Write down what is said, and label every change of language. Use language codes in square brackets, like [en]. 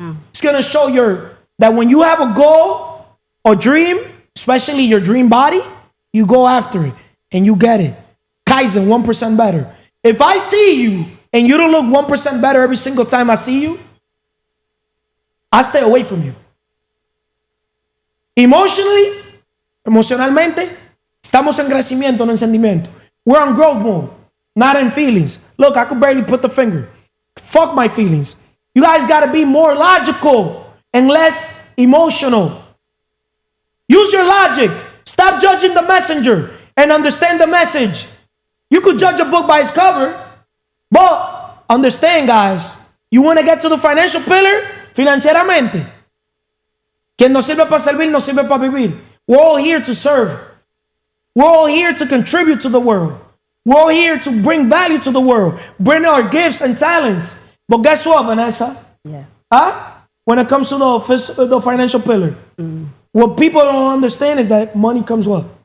[en] It's going to show that when you have a goal or dream, especially your dream body, you go after it and you get it. Kaizen, 1% better. If I see you and you don't look 1% better every single time I see you, I stay away from you. [es] Emocionalmente, estamos en crecimiento, no en sentimiento. [en] We're on growth mode, not in feelings. Look, I could barely put the finger. Fuck my feelings. You guys got to be more logical and less emotional. Use your logic. Stop judging the messenger and understand the message. You could judge a book by its cover, but understand, guys, you want to get to the financial pillar financieramente. [es] Quien no sirve para servir, no sirve para vivir. [en] We're all here to serve. We're all here to contribute to the world. We're all here to bring value to the world, bring our gifts and talents. But guess what, Vanessa? Yes. When it comes to the financial pillar, what people don't understand is that money comes what?